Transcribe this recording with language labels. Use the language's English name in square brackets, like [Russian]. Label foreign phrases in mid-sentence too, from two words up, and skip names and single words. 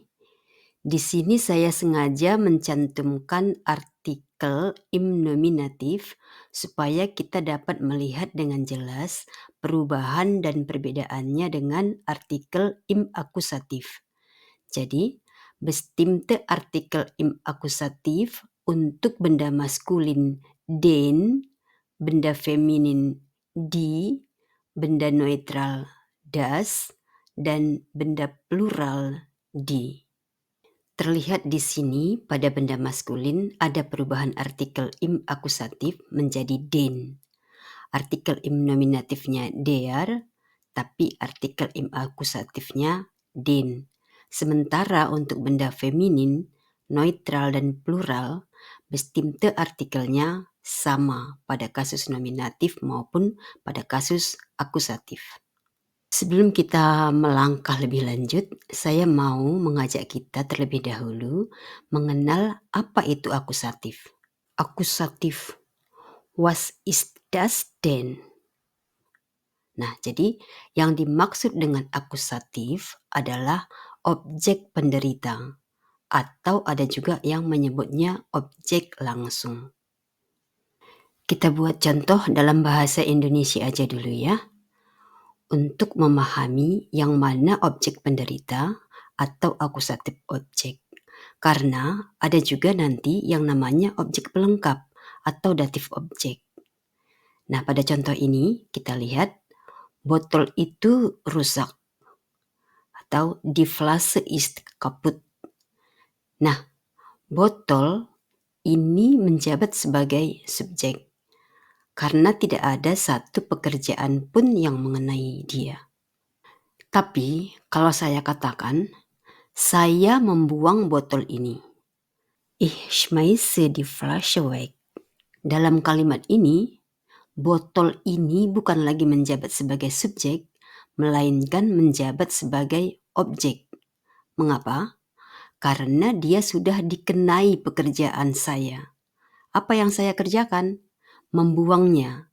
[Indonesian] Di sini saya sengaja mencantumkan artikel im nominatif supaya kita dapat melihat dengan jelas perubahan dan perbedaannya dengan artikel im akusatif. Jadi, [German] bestimmte artikel [Indonesian] im akusatif untuk benda maskulin den, benda feminin die, benda neutral das, dan benda plural die. Terlihat di sini pada benda maskulin ada perubahan artikel im akusatif menjadi den. Artikel im nominatifnya der, tapi artikel im akusatifnya den. Sementara untuk benda feminin, neutral dan plural, [German] bestimmte artikelnya [Indonesian] sama pada kasus nominatif maupun pada kasus akusatif. Sebelum kita melangkah lebih lanjut, saya mau mengajak kita terlebih dahulu mengenal apa itu akusatif. Akusatif, [German] was ist das denn? [Indonesian] Nah, jadi yang dimaksud dengan akusatif adalah objek penderita, atau ada juga yang menyebutnya objek langsung. Kita buat contoh dalam bahasa Indonesia aja dulu ya. Untuk memahami yang mana objek penderita atau akusatif objek. Karena ada juga nanti yang namanya objek pelengkap atau datif objek. Nah, pada contoh ini kita lihat botol itu rusak atau [German] die Flasche ist kaputt. [Indonesian] Nah, botol ini menjabat sebagai subjek karena tidak ada satu pekerjaan pun yang mengenai dia. Tapi kalau saya katakan, saya membuang botol ini. [German] Ich schmeiße die Flasche weg. [Indonesian] Dalam kalimat ini, botol ini bukan lagi menjabat sebagai subjek, melainkan menjabat sebagai objek. Mengapa? Karena dia sudah dikenai pekerjaan saya. Apa yang saya kerjakan? Membuangnya.